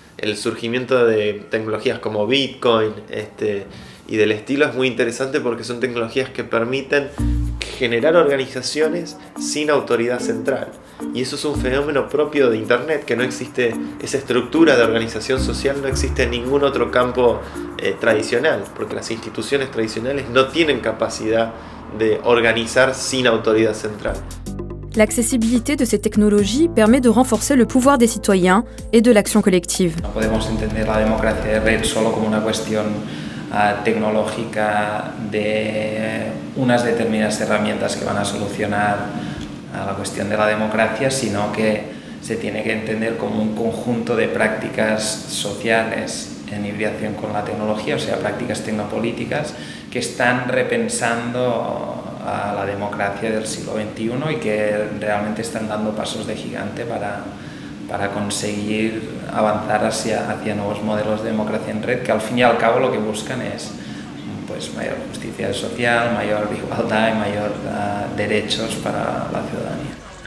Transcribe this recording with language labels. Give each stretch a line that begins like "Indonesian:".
Spanish: El surgimiento de tecnologías como Bitcoin y del estilo es muy interesante porque son tecnologías que permiten generar organizaciones sin autoridad central. Y eso es un fenómeno propio de Internet, que no existe, esa estructura de organización social no existe en ningún otro campo tradicional, porque las instituciones tradicionales no tienen capacidad de organizar sin autoridad central.
French: L'accessibilité de ces technologies permet de renforcer le pouvoir des citoyens et de l'action collective.
Spanish: No podemos entender la democracia de red solo como una cuestión tecnológica de unas determinadas herramientas que van a solucionar la cuestión de la democracia, sino que se tiene que entender como un conjunto de prácticas sociales en hibridación con la tecnología, o sea, prácticas tecnopolíticas que están repensando a la democracia del siglo XXI y que realmente están dando pasos de gigante para conseguir avanzar hacia nuevos modelos de democracia en red, que al fin y al cabo lo que buscan es pues, mayor justicia social, mayor igualdad y mayor derechos para la ciudadanía.